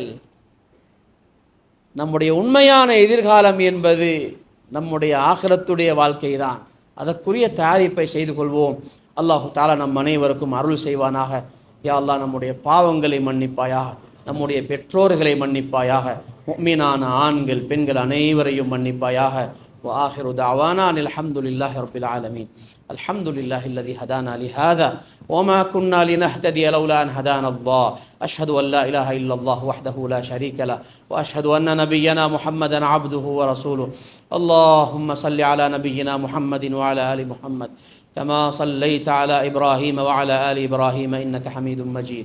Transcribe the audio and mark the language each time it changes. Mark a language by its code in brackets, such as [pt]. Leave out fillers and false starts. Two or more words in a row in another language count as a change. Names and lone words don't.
[ta] நம்முடைய உண்மையான எதிர்காலம் என்பது நம்முடைய ஆகிரத்துடைய வாழ்க்கை தான். அதற்குரிய தயாரிப்பை செய்து கொள்வோம். [ar] الله تعالى [ta] நம் அனைவருக்கும் அருள் செய்வானாக. [ar] يا الله, [ta] நம்முடைய பாவங்களை மன்னிப்பாயாக, நம்முடைய பெற்றோர்களை மன்னிப்பாயாக, முஃமினான ஆண்கள் பெண்கள் அனைவரையும் மன்னிப்பாயாக. [ar] وآخر دعوانا الحمد لله رب العالمين. الحمد لله الذي هدانا لهذا وما كنا لنهتدي لولا أن هدانا الله. أشهد أن لا إله إلا الله وحده لا شريك له وأشهد أن نبينا محمدا عبده ورسوله. اللهم صل على نبينا محمد وعلى آل محمد كما صليت على إبراهيم وعلى آل إبراهيم إنك حميد مجيد.